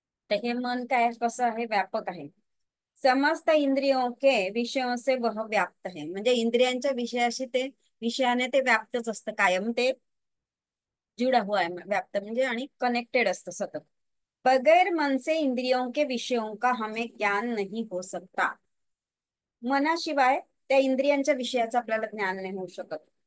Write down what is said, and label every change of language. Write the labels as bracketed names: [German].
[Marathi] तर हे मन काय कसं आहे? व्यापक आहे. [Hindi] समस्त इंद्रियों के विषयों से वह व्याप्त है. [Marathi] म्हणजे इंद्रियांच्या विषयाशी ते, विषयाने ते व्याप्तच असतं कायम. ते [Hindi] जुडा हुआ है, [Marathi] व्याप्त म्हणजे आणि कनेक्टेड असतं सतत. [Hindi] बगैर मन से इंद्रियों के विषयों का हमें ज्ञान नहीं हो सकता. [Marathi] मनाशिवाय त्या इंद्रियांच्या विषयाचं आपल्याला ज्ञान नाही होऊ शकत.